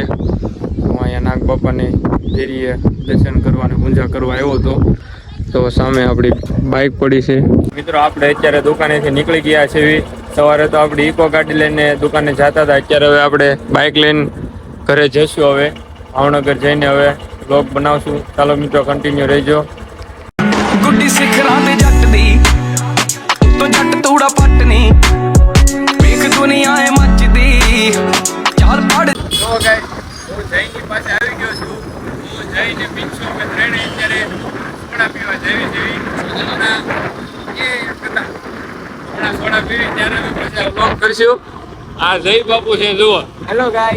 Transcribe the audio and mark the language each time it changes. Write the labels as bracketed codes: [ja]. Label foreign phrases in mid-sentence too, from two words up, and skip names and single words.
[gu] હું અહીંયા નાગબાપાની દેરીએ દર્શન કરવા અને પૂજા કરવા આવ્યો હતો. તો સામે આપણી બાઇક પડી છે. મિત્રો, આપણે અત્યારે દુકાનેથી નીકળી ગયા છીએ. સવારે તો આપણી ઇકો ગાડી લઈને દુકાને જતા હતા. અત્યારે હવે આપણે બાઇક લઈને ઘરે જઈશું. હવે ભાવનગર જઈને હવે વ્લોગ બનાવશું. ચાલો મિત્રો, કન્ટિન્યુ રહેજો. [pa] ਗੁੱਡੀ ਸਿਖਰਾਂ ਦੇ ਜੱਟ ਦੀ ਤੋਂ ਜੱਟ ਤੂੜਾ ਪੱਟਨੀ ਵੇਖ ਦੁਨੀਆ ਏ ਮੱਚਦੀ ਚਾਲ ਪੜ [gu] જો ગાઈસ, હું જયની પાસે આવી ગયો છું. હું જઈને પીછો કે ટ્રેને અત્યારે સોડા પીવા જેવી હમણાં સોડા પીવી ત્યારે અમે પછી વ્લોગ કરશું. આ જય બાપુ છે, જુઓ. હેલો ગાઈસ.